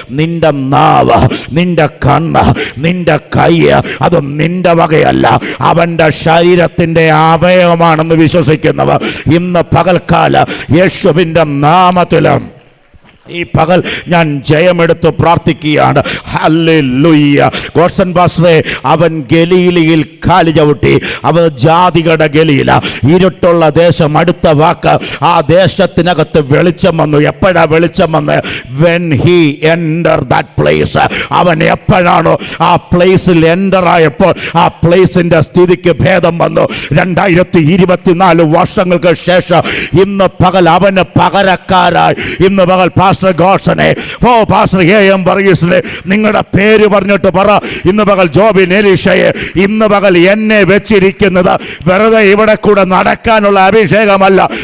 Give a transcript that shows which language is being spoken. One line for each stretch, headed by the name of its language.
Malayalam: നിന്റെ നാവ്, നിന്റെ കണ്ണ്, നിന്റെ കൈ അത് നിന്റെ വകയല്ല, അവൻ്റെ ശരീരത്തിൻ്റെ അവയവമാണെന്ന് വിശ്വസിക്കുന്നവർ ഇന്ന് പകൽക്കാല യേശുവിൻ്റെ നാമത്തിലും ഈ പകൽ ഞാൻ ജയമെടുത്ത് പ്രാർത്ഥിക്കുകയാണ്. ഹല്ലേലൂയ. ഗോഡ്സൺ പാസ്റ്ററെ, അവൻ ഗലീലയിൽ കാല് ചവിട്ടി. അവൻ ജാതികളുടെ ഗലീല, ഇരുട്ടുള്ള ദേശം. അടുത്ത വാക്ക്, ആ ദേശത്തിനകത്ത് വെളിച്ചം വന്നു. എപ്പോഴാ വെളിച്ചം വന്ന്?
English: when he entered that place.
Malayalam: അവൻ എപ്പോഴാണോ ആ പ്ലേസിൽ എൻ്റർ ആയപ്പോൾ ആ പ്ലേസിൻ്റെ സ്ഥിതിക്ക് ഭേദം വന്നു. 2024 വർഷങ്ങൾക്ക് ശേഷം ഇന്ന് പകൽ അവന് പകരക്കാരായി ഇന്ന് പകൽ പാസ്റ്റർ ഗോഡ്സനെ, പാസ്റ്റർ എ.എം. വർഗീസിനെ നിങ്ങളുടെ പേര് പറഞ്ഞിട്ട് പറ, ഇന്ന് പകൽ ജോബിൻ എലീഷയെ, ഇന്ന് പകൽ എന്നെ വെച്ചിരിക്കുന്നത് വെറുതെ ഇവിടെ കൂടെ നടക്കാനുള്ള അഭിഷേകമല്ല.